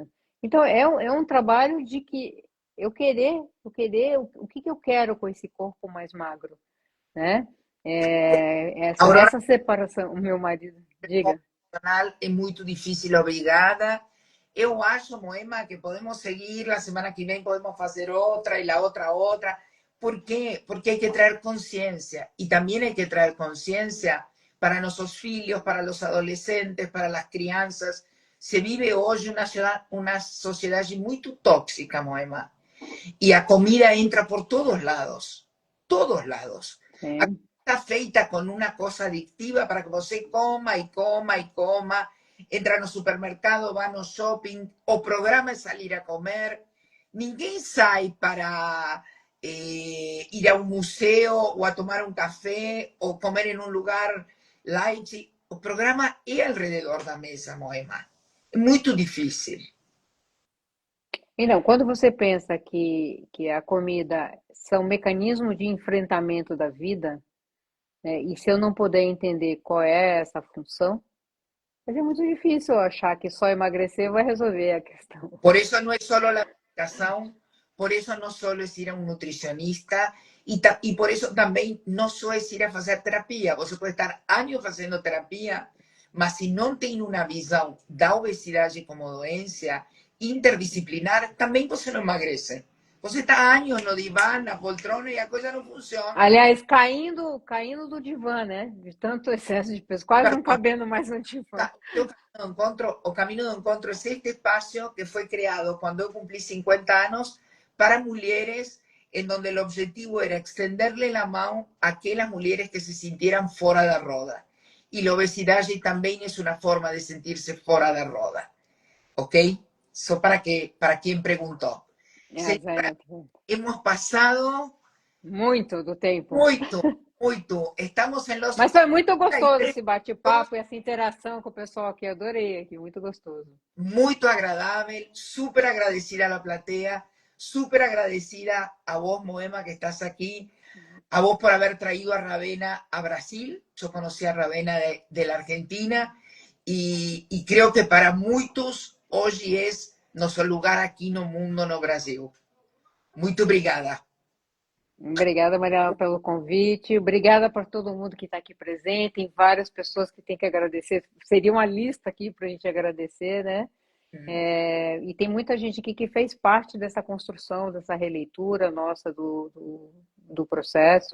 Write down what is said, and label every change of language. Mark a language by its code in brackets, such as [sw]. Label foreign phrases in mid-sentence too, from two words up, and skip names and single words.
[pt] Então, é um trabalho de que eu querer, o que que eu quero com esse corpo mais magro, né? Aurora, Essa separação, o meu marido, diga. é muito difícil, obrigada. Eu acho, Moema, que podemos seguir, [es] la semana [pt] que vem podemos fazer outra, e la outra. ¿Por quê? [es] Porque hay que traer conciencia, y también hay que traer conciencia para nuestros filhos, para los adolescentes, para las crianças. [pt] Se vive hoje uma sociedade muito tóxica, [es] Moema, y a comida entra por todos lados, todos lados. [pt] Sim. [es] Está feita con una cosa adictiva para que você coma y coma y coma. Entra [pt] no supermercado, [es] va [pt] no shopping, o programa [es] es salir a comer. [pt] Ninguém sai [es] para ir a un museo o a tomar un café o comer en un lugar light. [pt] O programa é alrededor da mesa, Moema. É muito difícil. Então, quando você pensa que a comida são mecanismos de enfrentamento da vida, né, e se eu não puder entender qual é essa função, vai ser muito difícil eu achar que só emagrecer vai resolver a questão. [es] Por eso no es solo la alimentación, por eso no solo es ir a un nutricionista, y por eso también no solo es ir a hacer terapia. [pt] Você pode estar anos fazendo terapia, mas se não tem uma visão da obesidade como doença interdisciplinar, também você não emagrece. Você está anos no divã, na poltrona, e a coisa não funciona. Aliás, caindo do divã, né? De tanto excesso de peso, quase não cabendo mais no divã. [es] O Camino do Encontro es este espacio que fue creado cuando yo cumplí 50 años para mujeres, en donde el objetivo era extenderle la mano a aquellas mujeres que se sintieran fuera de roda. Y la obesidad también es una forma de sentirse fuera de roda. ¿Ok? Eso para quien preguntó. Señora, hemos pasado [pt] muito do tempo. Muito. [es] Estamos en los... [pt] Mas foi muito gostoso esse bate-papo e essa interação com o pessoal aqui. Adorei aqui, muito gostoso. Muito agradável, [es] súper agradecida a la platea, súper agradecida a vos, Moema, que estás aquí, a vos por haber traído a Ravena a Brasil. Yo conocí a Ravena de la Argentina y creo que para muchos hoy es nuestro lugar aquí [pt] no mundo, [es] no Brasil. [pt] Muito obrigada. Obrigada, Mariana, pelo convite. Obrigada por todo mundo que está aqui presente. Tem várias pessoas que tem que agradecer. Seria uma lista aqui para a gente agradecer, né? E tem muita gente aqui que fez parte dessa construção, dessa releitura nossa do processo.